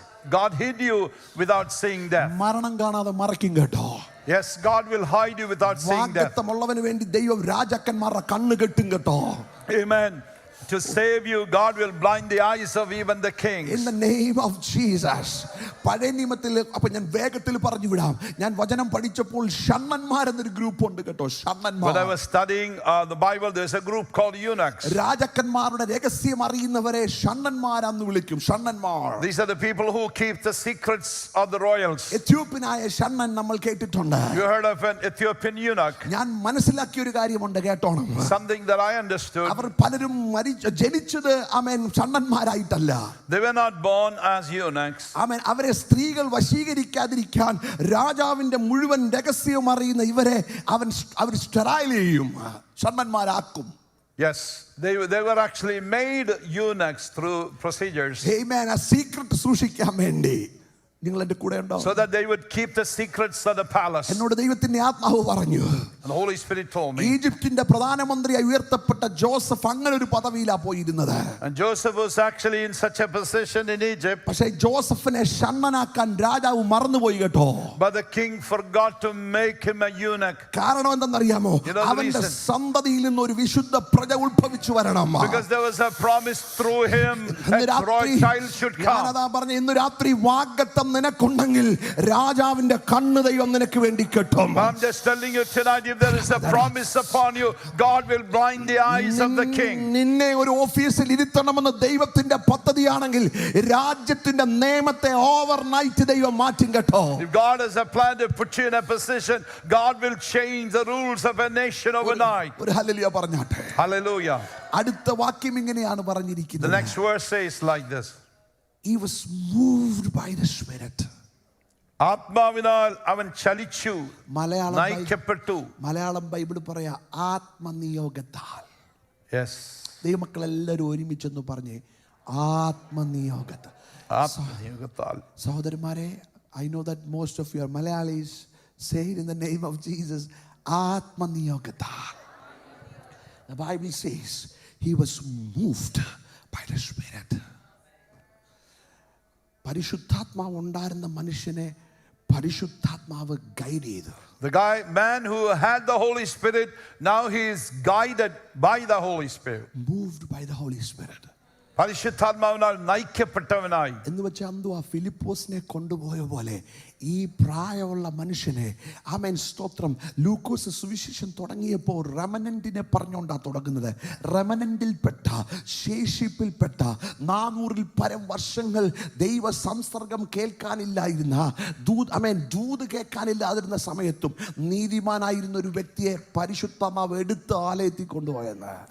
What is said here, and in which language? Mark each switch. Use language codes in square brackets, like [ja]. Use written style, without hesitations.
[en] God hid you without seeing death. [ml] മരണം കാണാതെ മറയ്ക്കും കേട്ടോ. [en] Yes, God will hide you without seeing death. [ml] വാഗ്ദത്തമുള്ളവന് വേണ്ടി ദൈവം രാജാക്കന്മാരുടെ കണ്ണ് കെട്ടും കേട്ടോ. [en] Amen. To save you, God will blind the eyes of even the kings. In the name of Jesus. [ml] പഴയ നിയമത്തിൽ അപ്പോൾ ഞാൻ വേഗത്തിൽ പറഞ്ഞു വിടാം. ഞാൻ വചനം പഠിച്ചപ്പോൾ ഷണ്ണന്മാർ എന്നൊരു ഗ്രൂപ്പ് ഉണ്ട് കേട്ടോ. ഷണ്ണന്മാർ. [en] When I was studying the Bible, there's a group called eunuchs. [ml] രാജാക്കന്മാരുടെ രഹസ്യം അറിയുന്നവരെ ഷണ്ണന്മാരാന്ന് വിളിക്കും. ഷണ്ണന്മാർ. [en] These are the people who keep the secrets of the royals. [ml] എത്യോപ്യനായ ഷണ്ണൻ നമ്മൾ കേട്ടിട്ടുണ്ട്. [en] You heard of an Ethiopian eunuch? [ml] ഞാൻ മനസ്സിലാക്കിയ ഒരു കാര്യമുണ്ട് കേട്ടോണം. [en] Something that I understood. [ml] അവർ പലരും ജനിച്ചത് ആമേൻ ഷണ്ണന്മാരായിട്ടല്ല. [en] They were not born as eunuchs. [ml] ആമേൻ. അവരെ സ്ത്രീകൾ വശീകരിക്കാതിരിക്കാൻ രാജാവിന്റെ മുഴുവൻ രഹസ്യം അറിയുന്ന ഇവരെ അവർ സ്റ്റെറൈൽ ചെയ്യും, ഷണ്ണന്മാരാക്കും. [en] Yes, they were actually made eunuchs through procedures. [ml] Amen. ആ സീക്രട്ട് സൂക്ഷിക്കാൻ വേണ്ടി. നിങ്ങൾ എൻ്റെ കൂടെ ഉണ്ടോ? [en] So that they would keep the secrets of the palace. [ml] എന്നോട് ദൈവത്തിന്റെ ആത്മാവ് പറഞ്ഞു. [en] And the Holy Spirit told me. [ml] ഈജിപ്തിന്റെ പ്രധാനമന്ത്രിയായി ഉയർത്തപ്പെട്ട ജോസഫ് അങ്ങനെ ഒരു പദവിയിലാ പോയിരുന്നത്. [en] And Joseph was actually in such a position in Egypt. [ml] പക്ഷേ ജോസഫിനെ ഷണ്ണനാക്കാൻ രാജാവ് മറന്നുപോയി കേട്ടോ. [en] But the king forgot to make him a eunuch. [ml] കാരണം എന്തെന്നറിയാമോ? അവന്റെ സന്തതിയിൽ നിന്ന് ഒരു വിശുദ്ധ പ്രജ ഉത്ഭവിച്ചു വരണം. [en] Because there was a promise through him a royal child should come. [ml] ഞാനതാ പറഞ്ഞു, ഇന്ന് രാത്രി വാഗ്ദത്തം നിനക്കുണ്ടെങ്കിൽ രാജാവിന്റെ കണ്ണ് ദൈവം നിനക്ക് വേണ്ടി കെട്ടും. [en] I'm just telling you tonight, if if there is a promise upon you, God will blind the eyes of the king. [ml] നിന്നെ ഒരു ഓഫീസിൽ ഇരുത്തണമെന്ന് ദൈവത്തിന്റെ പദ്ധതിയാണെങ്കിൽ രാജ്യത്തിന്റെ നിയമത്തെ ഓവർനൈറ്റ് ദൈവം മാറ്റും കേട്ടോ. [en] If God has a plan to put you in a position, God will change the rules of a nation overnight. [ml] ഒരു ഹല്ലേലൂയ പറഞ്ഞാട്ടെ. [en] Hallelujah. [ml] അടുത്ത വാക്യം ഇങ്ങനെയാണ് പറഞ്ഞിരിക്കുന്നത്. [en] The next verse says like this. He was moved by the Spirit. [ml] ആത്മാവിനാൽ അവൻ ചലിച്ചു, നയിക്കപ്പെട്ടു. Malayalam Bible പറയാ ആത്മനിയോഗത്താൽ. [en] Yes. [ml] ദൈവമക്കളെല്ലാവരും ഒരുമിച്ചൊന്ന് പറഞ്ഞേ ആത്മനിയോഗത്താൽ. ആത്മനിയോഗത്താൽ. [en] സഹോദരന്മാരെ, I know that most of you are Malayalis. Say it in the name of Jesus. ആത്മനിയോഗത്താൽ. The Bible says he was moved by the Spirit. [ml] പരിശുദ്ധാത്മാവ് ഉണ്ടായിരുന്ന മനുഷ്യനെ പരിശുദ്ധാത്മാവ് guide ചെയ്തു. [en] The man who had the Holy Spirit, now he is guided by the Holy Spirit. Moved by the Holy Spirit. [ml] പരിശുദ്ധാത്മാവിനാൽ നയിക്കപ്പെട്ടവനായി. എന്ന് വെച്ചാൽ അന്തോ ആ ഫിലിപ്പോസിനെ കൊണ്ടുപോയ പോലെ ഈ പ്രായമുള്ള മനുഷ്യനെ ആമേൻ സ്തോത്രം. ലൂക്കോസ് സുവിശേഷം തുടങ്ങിയപ്പോൾ റെമനന്റിനെ പറഞ്ഞുകൊണ്ടാ തുടങ്ങുന്നത്. റെമനന്റിൽപ്പെട്ട ശേഷിപ്പിൽപ്പെട്ട 400-ൽ പരം വർഷങ്ങൾ ദൈവ സംസർഗം കേൾക്കാനില്ലായിരുന്ന ദൂത് കേൾക്കാനില്ലാതിരുന്ന സമയത്തും നീതിമാനായിരുന്ന ഒരു വ്യക്തിയെ പരിശുദ്ധാത്മാവ് എടുത്ത് ആലയത്തിൽ കൊണ്ടുപോയെന്ന്.